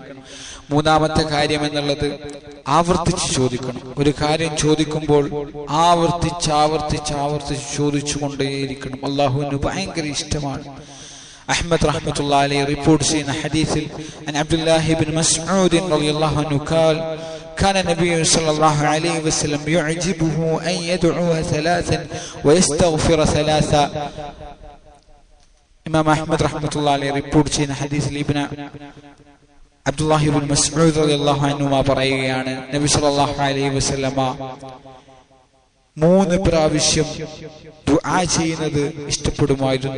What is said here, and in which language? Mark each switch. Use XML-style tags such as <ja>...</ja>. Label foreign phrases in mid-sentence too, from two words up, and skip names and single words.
<ml>മൂന്നാമത്തെ കാര്യം എന്നുള്ളത് ആവർത്തിച്ച് ചോദിക്കണം. ഒരു കാര്യം ചോദിക്കുമ്പോൾ ആവർത്തിച്ച് ചോദിച്ചുകൊണ്ടേയിരിക്കണം. അല്ലാഹുവിന് ഭയങ്കര ഇഷ്ടമാണ്. അഹ്മദ്</ml> <ar>رحمة الله عليه</ar> <ml>റിപ്പോർട്ട് ചെയ്യുന്ന ഹദീസിൽ</ml> <ar>عن عبد الله بن مسعود رضي الله عنه قال كان النبي صلى الله عليه وسلم يعجبه أن يدعو 3 ويستغفر 3.</ar> <ml>ഇമാം അഹ്മദ്</ml> <ar>رحمة الله عليه</ar> <ml>റിപ്പോർട്ട് ചെയ്യുന്ന ഹദീസിൽ ഇബ്നു അബ്ദുല്ലാഹി ഇബ്നു മസ്ഊദ്</ml> <ar>رضي الله عنه</ar> <ml>പറയുകയാണ്, നബി</ml> <ar>صلى الله عليه وسلم</ar> <ml>3 പ്രാവശ്യം ദുആ ചെയ്യുന്നത് ഇഷ്ടപ്പെടുമായിരുന്നു.</ml>